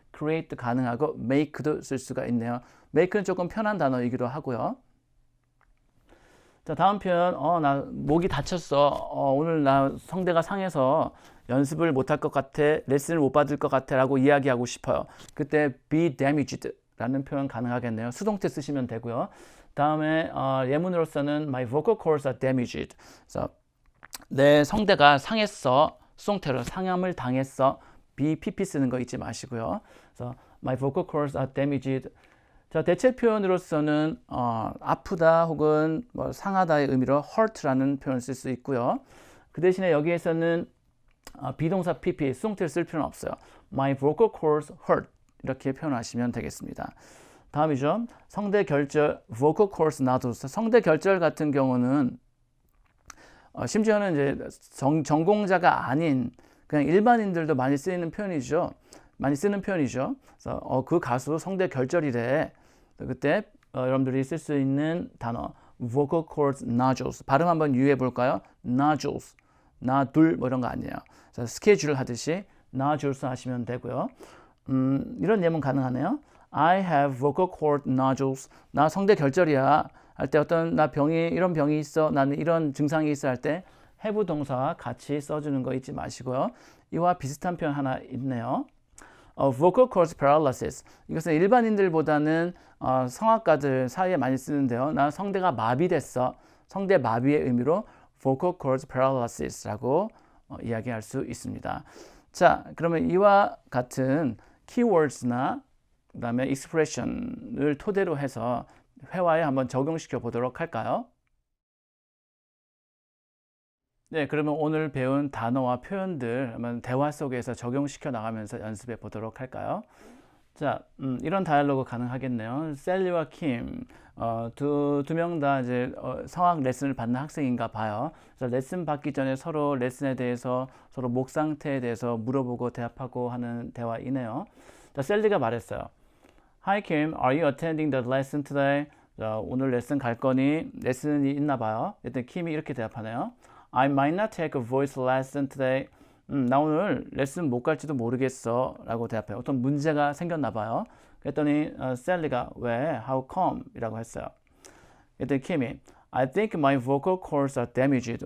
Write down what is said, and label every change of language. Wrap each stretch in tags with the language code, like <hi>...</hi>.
<ko>create 가능하고 make도 쓸 수가 있네요. make는 조금 편한 단어이기도 하고요. 자, 다음 표현 나 목이 다쳤어. 오늘 나 성대가 상해서 연습을 못할 것 같아, 레슨을 못 받을 것 같아 라고 이야기하고 싶어요. 그때</ko> <en>be damaged</en> <ko>라는 표현 가능하겠네요. 수동태 쓰시면 되고요. 다음에 예문으로서는</ko> <en>my vocal cords are damaged.</en> <ko>그래서 내 성대가 상했어. 수동태로 상함을 당했어. be pp 쓰는 거 잊지 마시고요. 그래서</ko> <en>my vocal cords are damaged.</en> <ko>자, 대체 표현으로서는 아프다 혹은 뭐 상하다의 의미로 hurt라는 표현을 쓸 수 있고요. 그 대신에 여기에서는 비동사 pp 수동태를 쓸 필요는 없어요.</ko> <en>My vocal cords hurt</en> <ko>이렇게 표현하시면 되겠습니다. 다음이죠. 성대 결절</ko> <en>vocal cords nodules.</en> <ko>성대 결절 같은 경우는 심지어는 이제 전공자가 아닌 그냥 일반인들도 많이 쓰는 표현이죠. 그래서 그 가수 성대 결절이래. 그때 여러분들이 쓸 수 있는 단어</ko> <en>vocal cords nodules.</en> <ko>발음 한번 유의해 볼까요?</ko> <en>nodules.</en> <ko>나둘 뭐 이런 거 아니에요. 스케줄 하듯이 nodules 하시면 되고요. 이런 예문 가능하네요.</ko> <en>I have vocal cord nodules.</en> <ko>나 성대 결절이야. 할 때 어떤 나 이런 병이 있어. 나는 이런 증상이 있어 할 때 have 동사와 같이 써주는 거 잊지 마시고요. 이와 비슷한 표현 하나 있네요.</ko> <en>vocal cords paralysis.</en> <ko>이것은 일반인들보다는 성악가들 사이에 많이 쓰는데요. 나 성대가 마비됐어. 성대 마비의 의미로</ko> <en>vocal cords paralysis</en> <ko>라고 이야기할 수 있습니다. 자, 그러면 이와 같은 keywords나 그다음에 expression을 토대로 해서 회화에 한번 적용시켜 보도록 할까요? 네, 그러면 오늘 배운 단어와 표현들 한번 대화 속에서 적용시켜 나가면서 연습해 보도록 할까요? 자, 이런 다이얼로그 가능하겠네요. 셀리와 킴, 두 명 다 이제 성악 레슨을 받는 학생인가 봐요. 그래서 레슨 받기 전에 서로 레슨에 대해서 서로 목 상태에 대해서 물어보고 대답하고 하는 대화이네요. 자, 셀리가 말했어요.</ko> <en>Hi Kim, are you attending the lesson today?</en> <ko>자, 오늘 레슨 갈 거니? 레슨이 있나 봐요. 일단 킴이 이렇게 대답하네요.</ko> <en>I might not take a voice lesson today.</en> <ko>나 오늘 레슨 못 갈지도 모르겠어 라고 대답해요. 어떤 문제가 생겼나 봐요. 그랬더니 셀리가 왜?</ko> <en>How come?</en> <ko>이라고 했어요. 그랬더니 킴이</ko> <en>I think my vocal cords are damaged.</en>